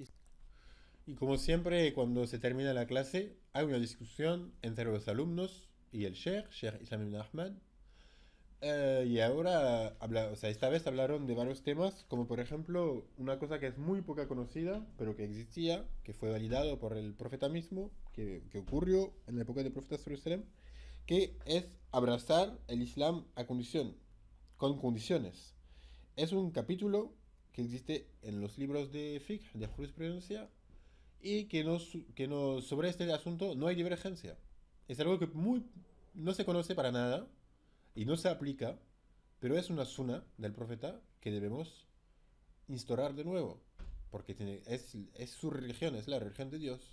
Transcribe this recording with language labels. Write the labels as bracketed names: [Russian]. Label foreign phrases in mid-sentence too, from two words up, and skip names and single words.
[Spanish] Y como siempre, cuando se termina la clase, hay una discusión entre los alumnos y el Sheikh Islam ibn Ahmad. Y ahora, o sea, esta vez hablaron de varios temas, como por ejemplo una cosa que es muy poca conocida, pero que existía, que fue validado por el profeta mismo, que ocurrió en la época del profeta [Arabic] صلى الله عليه وسلم, [Spanish] que es abrazar el Islam a condición, con condiciones. Es un capítulo que existe en los libros de fiqh, de jurisprudencia, y sobre este asunto no hay divergencia. Es algo que no se conoce para nada y no se aplica, pero es una suna del profeta que debemos instaurar de nuevo, porque es su religión, es la religión de Dios.